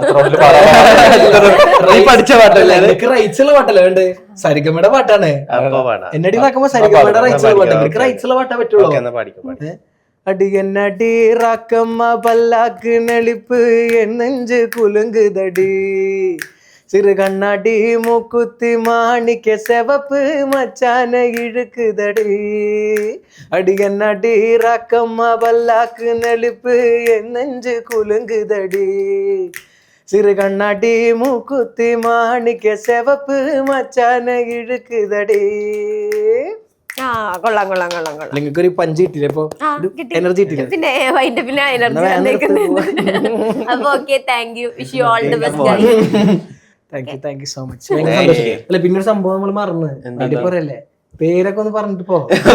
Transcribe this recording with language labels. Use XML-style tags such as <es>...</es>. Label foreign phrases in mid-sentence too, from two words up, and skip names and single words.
<ml>പഠിച്ച പാട്ടല്ലേ? എനിക്ക് റൈറ്റ്സുള്ള പാട്ടല്ലേ വേണ്ടേ? സരിഗമയുടെ പാട്ടാണ്. എന്നടി നോക്കുമ്പോ സരിഗമയുടെ റൈറ്റ്സുള്ള പാട്ട്. എനിക്ക് റൈറ്റ്സുള്ള പാട്ടേ പറ്റുള്ളൂ.</ml> <ta>அடியன்னடி ராக்கம்மா பல்லாக்கு நெளிப்பு என்னெஞ்சு குலுங்குதடி சிறு கண்ணாடி மூக்குத்தி மாணிக்க செவப்பு மச்சான இழுக்குதடி அடியன்னடி ராக்கம்மா பல்லாக்கு நெளிப்பு என் நெஞ்சு குலுங்குதடி சிறு கண்ணாடி மூக்குத்தி மாணிக்க செவப்பு மச்சான இழுக்குதடி.</ta> <ml>ആ കൊള്ളാം. നിങ്ങൾക്ക് ഒരു പഞ്ച് കിട്ടില്ലേ ഇപ്പൊ? എനർജി കിട്ടില്ല. പിന്നെ വൈൻഡ് പിന്നെ എനർജി അപ്പൊ</ml> <en>okay, thank you, wish you all the best guys. thank you so much.</en> <ml>അല്ല പിന്നെ ഒരു സംഭവം നമ്മൾ മറന്ന് അതിന്റെ പറയല്ലേ, പേരൊക്കെ ഒന്ന് പറഞ്ഞിട്ട് പോ.</ml>